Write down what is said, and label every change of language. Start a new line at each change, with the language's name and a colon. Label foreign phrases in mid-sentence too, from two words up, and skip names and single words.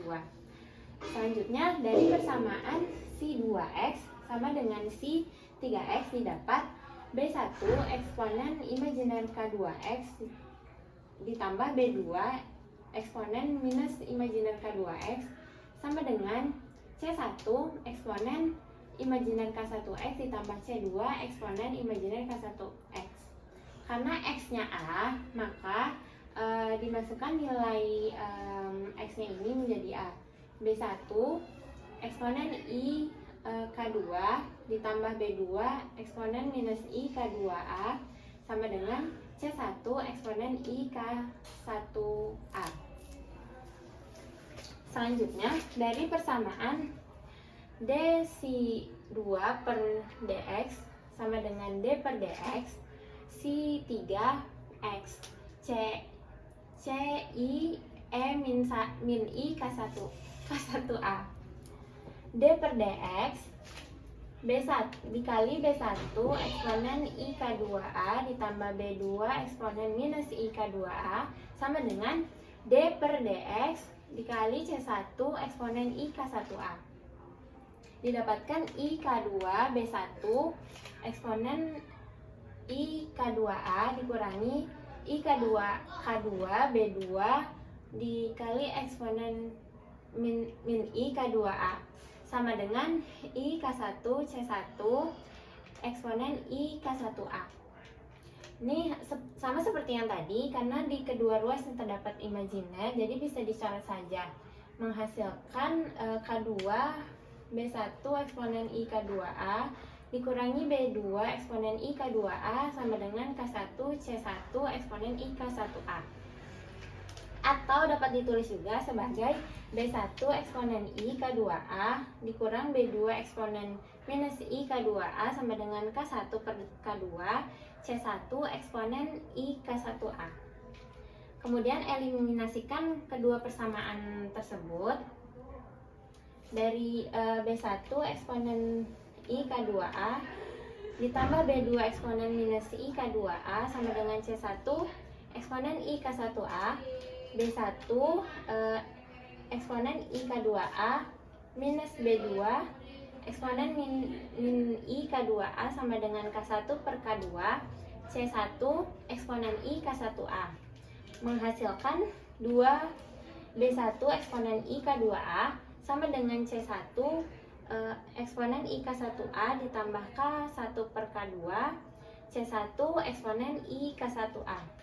Indonesian: Selanjutnya dari persamaan C2X sama dengan C3X didapat B1 eksponen imajiner K2X ditambah B2 eksponen minus imajiner K2X sama dengan C1 eksponen imajiner K1X ditambah C2 eksponen imajiner K1X. Karena X-nya A, maka dimasukkan nilai X-nya ini menjadi A. B1 eksponen I K2 ditambah B2 eksponen minus I K2A sama dengan C1 eksponen I K1A. Selanjutnya, dari persamaan DC2 per DX sama dengan D per DX C3X C I E min I K1A D per DX B1 dikali B1 eksponen I K2A ditambah B2 eksponen minus I K2A sama dengan D per DX dikali C1 eksponen I K1A. Didapatkan I K2 B1 eksponen I K2A dikurangi I K2 B2 dikali eksponen min I K2A sama dengan I K1 C1 eksponen I K1A. Ini sama seperti yang tadi, karena di kedua ruas yang terdapat imajiner, jadi bisa dicoret saja, menghasilkan K2 B1 eksponen I K2A dikurangi B2 eksponen I K2A sama dengan K1 C1 eksponen I K1A. Atau dapat ditulis juga sebagai B1 eksponen I K2A dikurang B2 eksponen minus I K2A sama dengan K1 per K2 C1 eksponen I K1A. Kemudian eliminasikan kedua persamaan tersebut. Dari B1 eksponen I K2A ditambah B2 eksponen minus I K2A sama dengan C1 eksponen I K1A B1 eksponen I K2A minus B2 eksponen min I K2A sama dengan K1 per K2 C1 eksponen I K1A menghasilkan 2 B1 eksponen I K2A sama dengan C1 eksponen I K1A ditambah K1 per K2 C1 eksponen I K1A.